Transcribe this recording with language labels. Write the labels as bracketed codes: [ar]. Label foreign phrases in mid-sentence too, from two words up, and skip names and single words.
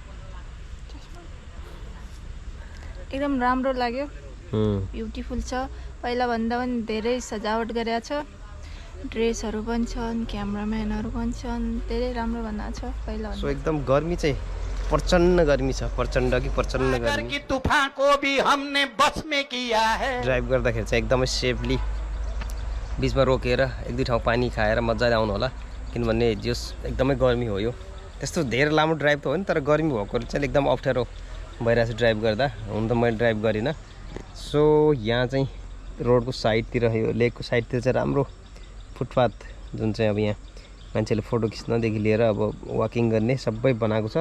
[ne] एकदम राम्रो लाग्यो। ब्युटिफुल छ। पहिला भन्दा पनि धेरै सजावट गरेको छ। ड्रेसहरू पनि छन्, क्यामेराम्यानहरू पनि छन्। धेरै राम्रो बनाएको छ पहिला। सो एकदम गर्मी चाहिँ प्रचण्ड गर्मी छ। प्रचण्ड कि प्रचण्ड गर्मी। [hi] तूफान को भी हमने बस में किया है। [ne] ड्राइभ गर्दाखेरि चाहिँ एकदमै सेफली बिचमा रोकेर 1-2 ठाउँ पानी खाएर मजाले आउनु होला, किनभने जस एकदमै गर्मी हो। यो त्यस्तो धेरै लामो ड्राइभ त होइन, तर गर्मी भएको चाहिँ एकदम अप्ठ्यारो भइरहेको छ ड्राइभ गर्दा। हुन त मैले ड्राइभ गरिनँ। सो यहाँ चाहिँ रोडको साइडतिर, यो लेकको साइडतिर चाहिँ राम्रो फुटपाथ जुन चाहिँ अब यहाँ मान्छेले फोटो खिच्नदेखि लिएर अब वाकिङ गर्ने सबै बनाएको छ।